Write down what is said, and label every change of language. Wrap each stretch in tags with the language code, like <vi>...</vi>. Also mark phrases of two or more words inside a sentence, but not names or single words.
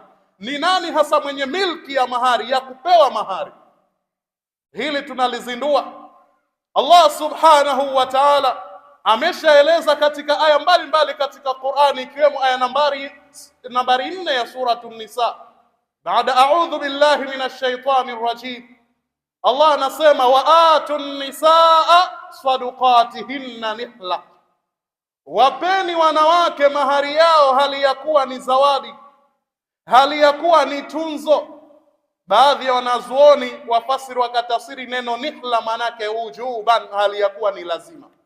<sw>Ni nani hasa mwenye milki ya mahari, ya kupewa mahari? Hili tunalizindua. Allah</sw> <ar>سبحانه وتعالى</ar> <sw>ameshaeleza katika aya mbalimbali katika Qur'ani, ikiwemo aya nambari 4 ya suratu Nisa.</sw> <ar>Baada أعوذ بالله من الشيطان الرجيم,</ar> <sw>Allah anasema</sw> <ar>وآتوا النساء صدقاتهن نحلة,</ar> <sw>wapeni wanawake mahari yao hali ya kuwa ni zawadi, hali ya kuwa ni tunzo. Baadhi ya wanazuoni wafasiri wakatafsiri neno nihla manake ujuban, hali ya kuwa ni lazima.</sw>